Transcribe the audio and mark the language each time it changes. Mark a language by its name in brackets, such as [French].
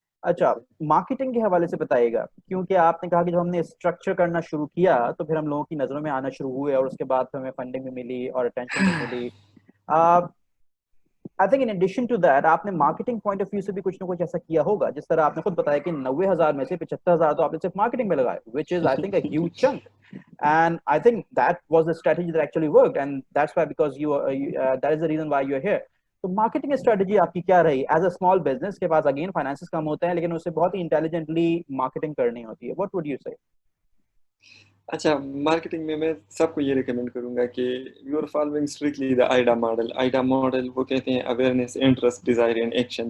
[Urdu] اچھا مارکیٹنگ کے حوالے سے بتائیے گا، کیونکہ آپ نے کہا کہ جب ہم نے اسٹرکچر کرنا شروع کیا تو پھر ہم لوگوں کی نظروں میں آنا شروع ہوئے اور اس کے بعد پھر ہمیں فنڈنگ بھی ملی اور اٹینشن بھی ملی. [English] I think in addition to that [Urdu] آپ نے مارکیٹنگ پوائنٹ آف ویو سے بھی کچھ نہ کچھ ایسا کیا ہوگا. جس طرح آپ نے خود بتایا کہ 90,000 میں سے 75,000 تو آپ نے صرف مارکیٹنگ میں لگائے, [English] which is I think a huge chunk. And I think that was the strategy that actually worked, and that's why because that is the reason why you're here. [Urdu] تو مارکیٹنگ اسٹریٹجی آپ کی کیا رہی [English] as a small business [Urdu] کے پاس؟ Again finances کم ہوتے ہیں لیکن اسے بہت ہی انٹیلیجنٹلی مارکیٹنگ کرنی ہوتی ہے. [English] What would you say? [Urdu] اچھا مارکیٹنگ میں میں سب کو یہ ریکمینڈ کروں گا کہ [English] You are following strictly the AIDA model. [Urdu] AIDA model وہ کہتے ہیں [English] Awareness, interest, desire and action.